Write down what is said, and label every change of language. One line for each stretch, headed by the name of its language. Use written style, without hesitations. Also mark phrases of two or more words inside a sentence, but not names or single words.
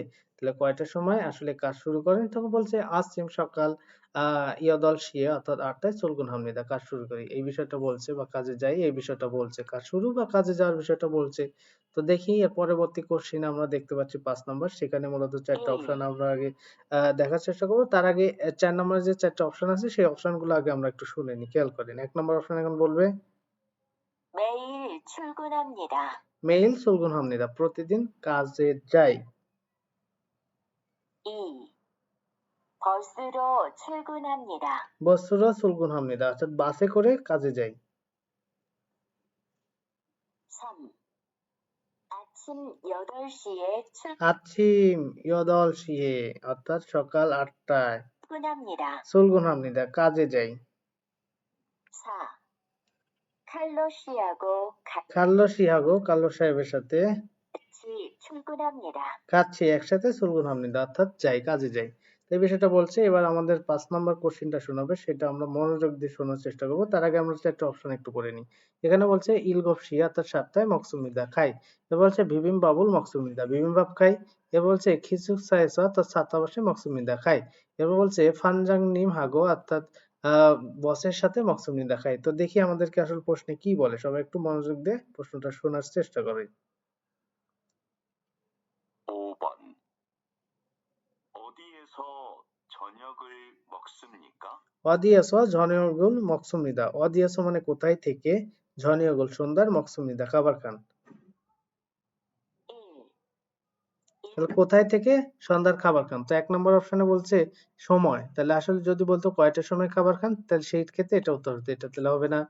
Bangla: তাহলে কয়টার সময় আসলে কাজ শুরু করেন, তখন বলছে আসিম সকাল
Korean: 여덟 시에
Bangla: অর্থাৎ 8টায়
Korean: 출근 합니다
Bangla: কাজ শুরু করি, এই বিষয়টা বলছে, বা কাজে যাই এই বিষয়টা বলছে, কাজ শুরু বা কাজে যাওয়ার বিষয়টা বলছে। তো দেখি এর পরবর্তী কোশ্চেন আমরা দেখতে পাচ্ছি 5 নম্বর, সেখানে মূলত 4টা অপশন আমরা আগে দেখার চেষ্টা করব। তার আগে 4 নম্বরে যে 4টা অপশন আছে সেই অপশনগুলো আগে আমরা একটু শুনে নিই। খেয়াল করেন। 1 নম্বর অপশন এখন বলবে
Korean: 매일 출근합니다. 매일 출근 합니다
Bangla: প্রতিদিন কাজে যাই। 2.
Korean: 버스로 출근합니다. 버스로 출근 합니다
Bangla: অর্থাৎ বাসে করে কাজে যাই। 3.
Korean: 아침 8시에 아침 여덟 시에
Bangla: অর্থাৎ সকাল 8টায়
Korean: 출근합니다. 출근 합니다
Bangla: কাজে যাই। 4.
Korean: 칼로 씨하고 칼로 씨하고
Bangla: কাল্লো সাহেবের সাথে
Korean: 같이 출근합니다.
Bangla: খাচ্ছি একসাথে
Korean: 출근 합니다
Bangla: অর্থাৎ যাই, কাজে যাই। তো এই বিষয়টা বলছে। এবার আমাদের 5 নম্বর কোশ্চেনটা শোনাবে, সেটা আমরা মনোযোগ দিয়ে শোনার চেষ্টা করবো। তার আগে আমরা একটা অপশন একটু করে নিই। এখানে বলছে ইলগফশিয়া অর্থাৎ 7টায় মকসুমিদা খাই। এবার বলছে
Korean: 비빔 밥을 먹습니다
Bangla: বিবিমবাপ খাই। এবার বলছে
Korean: 기숙사 에서
Bangla: অর্থাৎ ছাত্রাবাসে মকসুমিদা খাই। এবার বলছে
Korean: 반장 님 하고
Bangla: অর্থাৎ বসের সাথে মকসুমিদা খাই। তো দেখি আমাদেরকে আসলে প্রশ্নে কি বলে, সবাই একটু মনোযোগ দিয়ে প্রশ্নটা শোনার চেষ্টা করে।
Korean: 5번. 어디에서 저녁을 먹습니까? 어디에서 저녁을 먹습니다,
Bangla: অদিয়াসো মানে কোথায় থেকে, ঝনিয়গুল সন্ধ্যার, মকসুমিদা খাবার খান। 1. তাহলে কোথায় থেকে সন্ধ্যার খাবার খান, তো 1 নম্বর অপশনে বলছে সময়, তাহলে আসলে যদি বলতো কয়টার সময় খাবার খান তাহলে সেই ক্ষেত্রে এটা উত্তর হতো, এটা তাহলে হবে না।